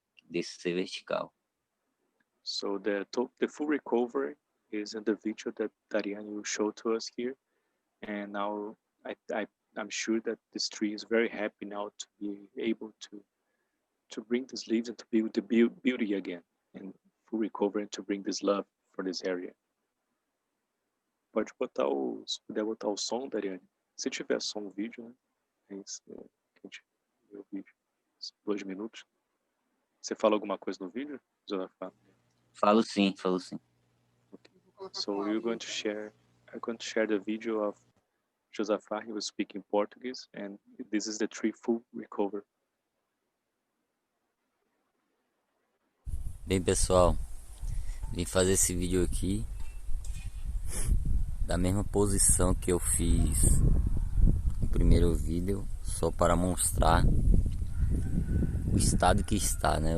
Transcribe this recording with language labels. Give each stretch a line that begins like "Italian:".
Portuguese: Desse ser vertical.
English: So the full recovery is in the video that Dariane will show to us here, and now I'm sure that this tree is very happy now to be able to bring these leaves and to build the beauty again, and full recovery and to bring this love for this area.
Portuguese: Pode botar se puder botar o som, Dariane. Se tiver som no vídeo, né? É isso, que a gente vê o vídeo. 2 minutos. Você fala alguma coisa no vídeo, Josafá? Falo sim.
English: Okay. So I'm going to share the video of Josafá. He was speaking Portuguese, and this is the tree full recover.
Portuguese: Bem, pessoal, vim fazer esse vídeo aqui da mesma posição que eu fiz no primeiro vídeo, só para mostrar o estado que está, né?